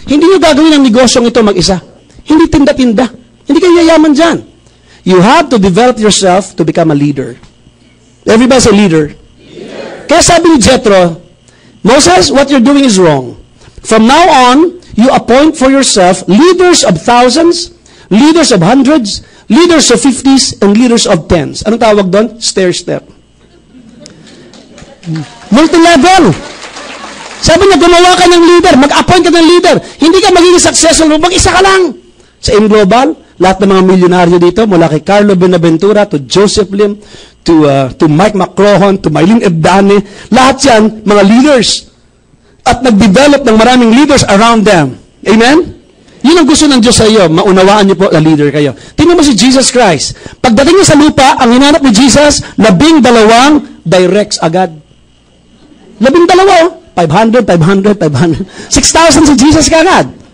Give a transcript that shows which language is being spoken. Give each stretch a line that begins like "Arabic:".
Filipino: Hindi nyo gagawin ang negosyong ito mag-isa. Hindi tinda-tinda. Hindi kayo yayaman dyan.
English: You have to develop yourself to become a leader. Everybody say leader.
Filipino: Kaya sabi ni
English: Jethro, Moses, what you're doing is wrong. From now on, you appoint for yourself leaders of thousands, leaders of hundreds, leaders of 50s, and leaders of 10s.
Filipino: Anong tawag doon? Stair-step. Multi-level. Sabi niya, gumawa ka ng leader, mag-appoint ka ng leader. Hindi ka magiging successful, mag-isa ka lang. Sa AIM Global, lahat ng mga milyonaryo dito, mula kay Carlo Benaventura, to Joseph Lim, to Mike McCrohan, to Mylene Ebdane, lahat yan, mga leaders. At nag-develop ng maraming leaders around them. Amen? Yun ang gusto ng Diyos sa iyo. Maunawaan niyo po na leader kayo. Tingnan mo si Jesus Christ. Pagdating niya sa lupa, ang hinanap ni Jesus, 12 directs agad. 12, 500, 6,000 si Jesus kagad.